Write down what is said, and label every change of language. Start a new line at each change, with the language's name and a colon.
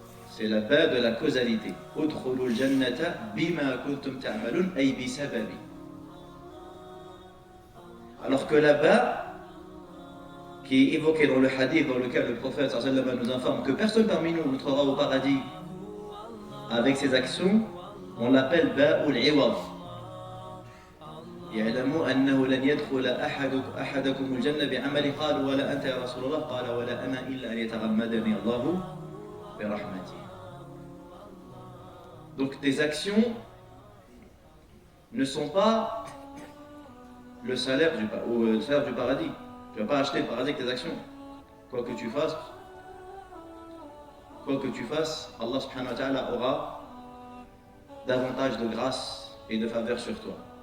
French: C'est la ba de la causalité.
Arabic: Udkhulul jannata bima kuntum ta'malun ay bi sababi.
French: Alors que la ba qui est évoqué dans le hadith dans lequel le prophète sallallahu alayhi wa sallam nous informe que personne parmi nous entrera au paradis avec ses actions, on l'appelle ba'ul iwad.
Arabic: يعلموا أنه لن يدخل أحدكم الجنة بعمل قال ولا أنت يا رسول الله قال ولا أنا إلا أن يتغمدني الله برحمته.
French: Donc tes actions ne sont pas le salaire du paradis. Tu ne vas pas acheter le paradis avec tes actions. Quoi que tu fasses, Allah subhanahu wa ta'ala aura davantage de grâce et de faveur sur toi.